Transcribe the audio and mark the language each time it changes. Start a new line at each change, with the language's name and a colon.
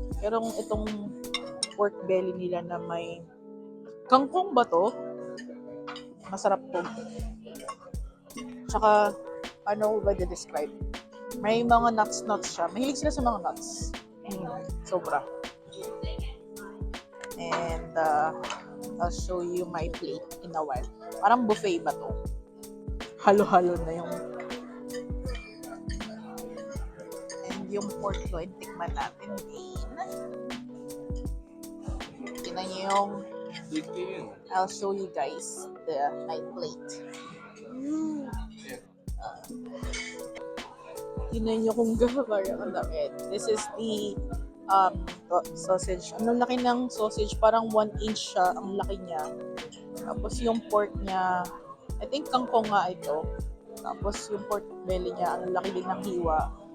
Filipino: Pero itong pork belly nila na may kangkong ba to? Masarap to. Tsaka ano ba describe? May mga nuts siya. Mahilig sila sa mga nuts. Sobra.
English: And I'll show you my plate in a while.
Filipino: Parang buffet ba to? Halo-halo na yung and yung pork loin, tikman natin din. Tingnan niyo yung
English: I'll show you guys my plate.
Filipino: Tingnan niyo kung gano'n ang dami.
English: This is the sausage.
Filipino: Ang laki ng sausage, parang 1 inch siya, ang laki niya. Tapos yung pork niya,
English: I think
Filipino: kangkong nga ito. Tapos yung pork belly niya, ang laki din ng hiwa.